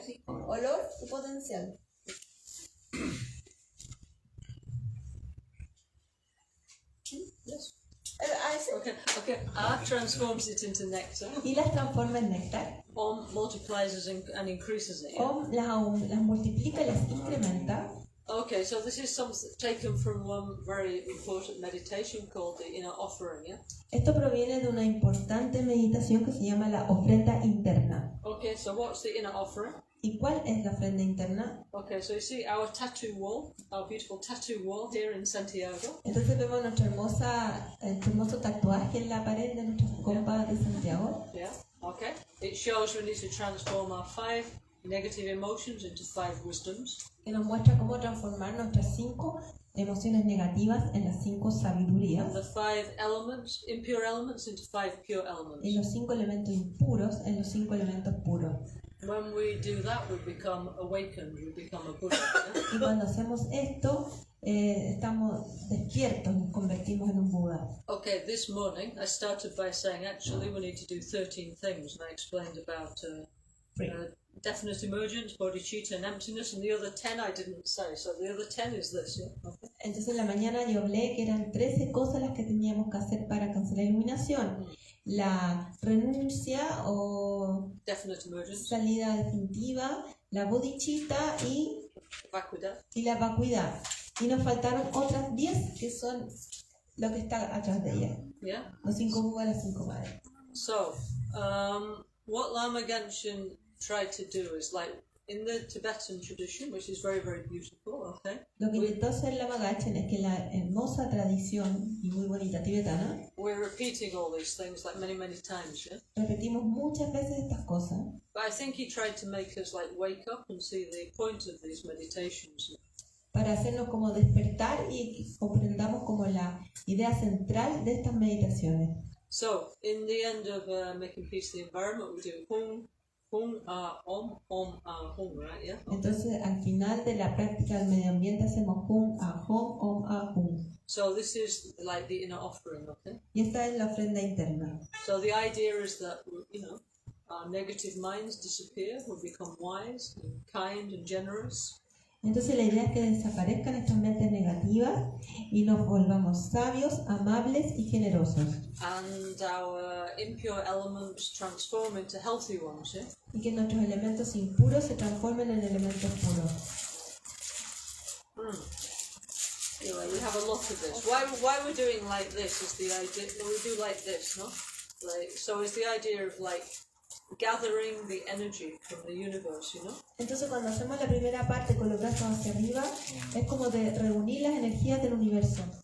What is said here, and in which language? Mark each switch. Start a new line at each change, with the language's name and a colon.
Spanish: Sí. Olor y potencial.
English: Yes. Okay. R transforms it into nectar.
Spanish: Y las transforma en néctar.
English: Om multiplies and increases it.
Spanish: Om las multiplica y las incrementa.
English: Okay, so this is something taken from one very important meditation called the inner offering, yeah?
Spanish: Esto proviene de una importante meditación que se llama la ofrenda interna.
English: Okay, so what's the inner offering?
Spanish: ¿Y cuál es la ofrenda interna?
English: Okay, so you see our tattoo wall, our beautiful tattoo wall here in Santiago.
Spanish: Entonces vemos nuestro hermoso tatuaje en la pared de nuestras compas de Santiago.
English: Yeah, okay. It shows we need to transform our 5 negative emotions into 5 wisdoms.
Spanish: Que nos muestra cómo transformar nuestras 5 emociones negativas en las 5 sabidurías.
English: The 5 elements, impure elements, into 5 pure elements.
Spanish: Y los 5 elementos impuros en los 5 elementos puros.
English: When we do that, we become awakened, we become a Buddha.
Spanish: Y cuando hacemos esto, estamos despiertos, nos convertimos en un Buda.
English: Okay, this morning I started by saying actually we need to do 13 things, and I explained about definite emergence, bodhicitta, and emptiness, and the other 10 I didn't say. So the other 10 is this, yeah? Okay.
Spanish: Entonces en la mañana yo hablé que eran 13 cosas las que teníamos que hacer para alcanzar la iluminación. La renuncia o
English: Definite emergence,
Spanish: salida definitiva, la bodhicitta y la vacuidad. Y nos faltaron otras 10 que son lo que está atrás de ella.
English: yeah?
Spanish: Los 5 Budas, las 5 madres.
English: So, what Lama Gancgehn tried to do is like in the Tibetan tradition, which is very, very beautiful, okay?
Spanish: Lo que intentó hacer Lama Gancgehn es que la hermosa tradición y muy bonita tibetana,
English: We're repeating all these things like many, many times, yeah?
Spanish: repetimos muchas veces estas cosas,
English: But I think he tried to make us like wake up and see the point of these meditations.
Spanish: para hacernos como despertar y que comprendamos como la idea central de estas meditaciones.
English: So, in the end of making peace the environment, we do hum, hum, om, hum, right? Yeah.
Spanish: Entonces, al final de la práctica del medio ambiente hacemos hum, a hum.
English: So this is like the inner offering, okay?
Spanish: Y esta es la ofrenda interna.
English: So the idea is that, you know, our negative minds disappear, we become wise and kind and generous.
Spanish: Entonces la idea es que desaparezcan estas mentes negativas y nos volvamos sabios, amables y generosos.
English: And our impure elements transform into healthy ones, yeah? Y que nuestros elementos impuros se transformen en elementos puros. Anyway, we have a lot of this. Why we're doing like this is the idea. No, we do like this, no? Like, so it's the idea of like gathering the energy from the universe, you know?
Spanish: Entonces cuando hacemos la primera parte con los brazos hacia arriba, es como de reunir las energías del universo.